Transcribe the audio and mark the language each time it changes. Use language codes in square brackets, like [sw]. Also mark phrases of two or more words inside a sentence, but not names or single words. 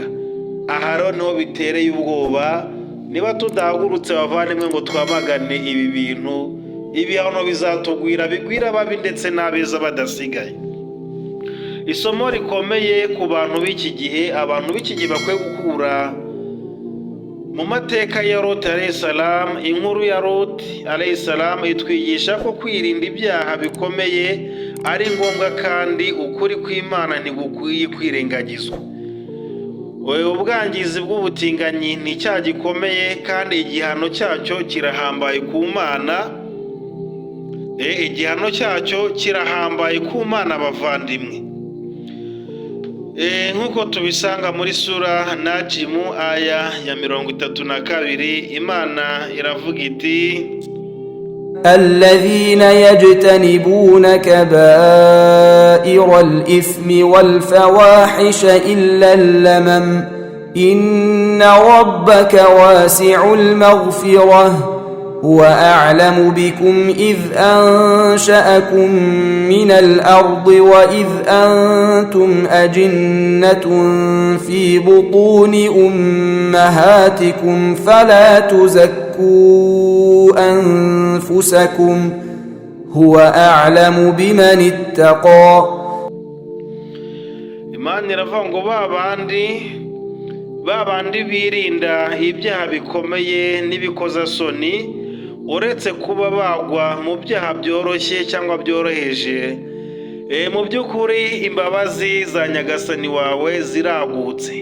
[rw] Aha rero niho bitereye ubwoba. Niba tudahagurutse bavandimwe ngo twamagane ibi bintu, ibihano bizatugwira, bigwira ababi ndetse n'abeza badasigaye. Isomo rikomeye ku bantu b'iki gihe. Abantu b'iki gihe bakwiye gukura mu mateka ya Lot [ar] عليه السلام. [rw] Inkuru ya Lot [ar] عليه السلام [rw] itwigisha ko kwirinda ibyaha bikomeye ari ngombwa, kandi ukuri kw'Imana ntigukwiye kwirengagizwa. Ubwangizi bw'ubutinganyi ni icyaha gikomeye, kandi igihano cyacyo kirahambaye ku Mana. igihano cyacyo kirahambaye ku Mana bavandimwe. Nk'uko tubisanga muri sura Najimu aya ya 32, Imana iravuga iti: [ar] الذين يجتنبون كبائر الإثم والفواحش إلا اللمم إن ربك واسع المغفرة هو أعلم بكم إذ أنشأكم من الأرض وإذ أنتم أجنة في بطون أمهاتكم فلا تزكوا أنفسكم هو أعلم بمن اتقى. [rw] Imana iravuga ngo babandi birinda ibyaha bikomeye n'ibikozasoni, uretse kuba bagwa mu byaha byoroshye cyangwa byoroheje, mu by'ukuri imbabazi za Nyagasani wawe ziragutse.